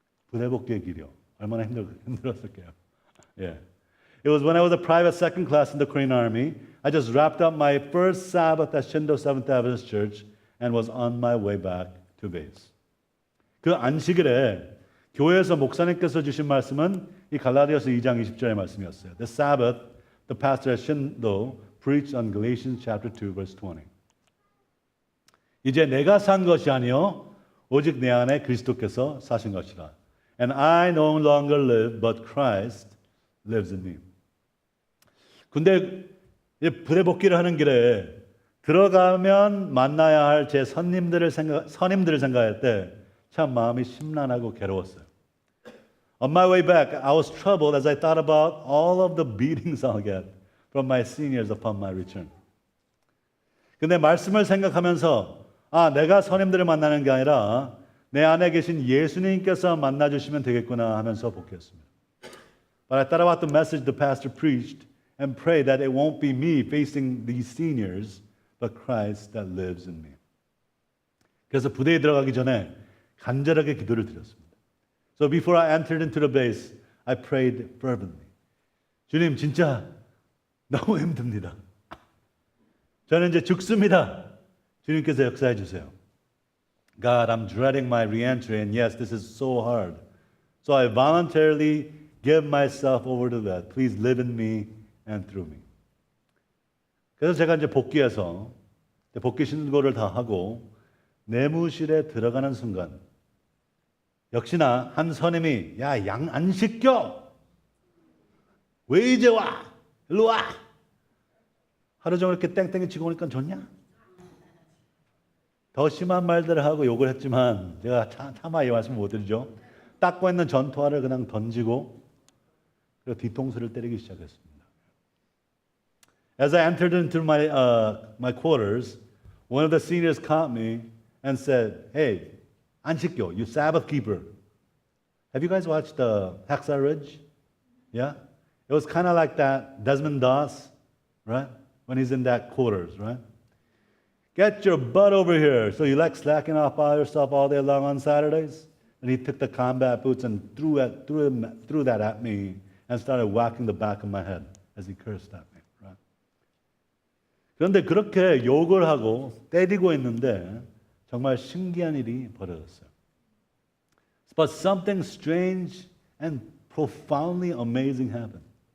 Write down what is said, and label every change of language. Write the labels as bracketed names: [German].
[Korean] 부대 복귀의 길이요. 얼마나 힘들었을까요? Yeah. [English] It was when I was a private second class in the Korean Army. I just wrapped up my first Sabbath at Shindo Seventh Adventist Church and was on my way back to base. [Korean] 그 안식일에 교회에서 목사님께서 주신 말씀은 이 갈라디아서 2장 20절의 말씀이었어요. [English] The Sabbath, the pastor at Shindo preached on Galatians chapter 2 verse 20. [Korean] 이제 내가 산 것이 아니요 오직 내 안에 그리스도께서 사신 것이라. [English] And I no longer live, but Christ lives in me. [Korean] 근데 부대 복귀를 하는 길에 들어가면 만나야 할 제 선임들을 생각할 때 참 마음이 심란하고 괴로웠어요. [English] On my way back, I was troubled as I thought about all of the beatings I'll get from my seniors upon my return. [Korean] 근데 말씀을 생각하면서 내가 선임들을 만나는 게 아니라 내 안에 계신 예수님께서 만나주시면 되겠구나 하면서 복귀했습니다. [English] But I thought about the message the pastor preached and prayed that it won't be me facing these seniors, but Christ that lives in me. [Korean] 그래서 부대에 들어가기 전에 간절하게 기도를 드렸습니다. [English] So before I entered into the base, I prayed fervently. [Korean] 주님, 진짜 너무 힘듭니다. 저는 이제 죽습니다. 주님께서 역사해 주세요. [English] God, I'm dreading my re-entry, and yes, this is so hard. So I voluntarily give myself over to that. Please live in me and through me. [Korean] 그래서 제가 이제 복귀해서 복귀 신고를 다 하고 내무실에 들어가는 순간 역시나 한 선임이 양 안 시켜? 왜 이제 와? 일로 와! 하루 종일 이렇게 땡땡이 치고 오니까 좋냐? 더 심한 말들을 하고 욕을 했지만 제가 차마 이 말씀을 못 드리죠. 닦고 있는 전투화를 그냥 던지고 그리고 뒤통수를 때리기 시작했습니다. [English] As I entered into my quarters, one of the seniors caught me and said, "Hey, 안식교, you Sabbath keeper. Have you guys watched Hacksaw Ridge? Yeah? It was kind of like that Desmond Doss, right? When he's in that quarters, right? Get your butt over here. So you like slacking off by yourself all day long on Saturdays?" And he took the combat boots and threw that at me and started whacking the back of my head as he cursed at me, right? [Korean] 그런데 그렇게 욕을 하고 때리고 있는데 정말 신기한 일이 벌어졌어요. [English] But something strange and profoundly amazing happened.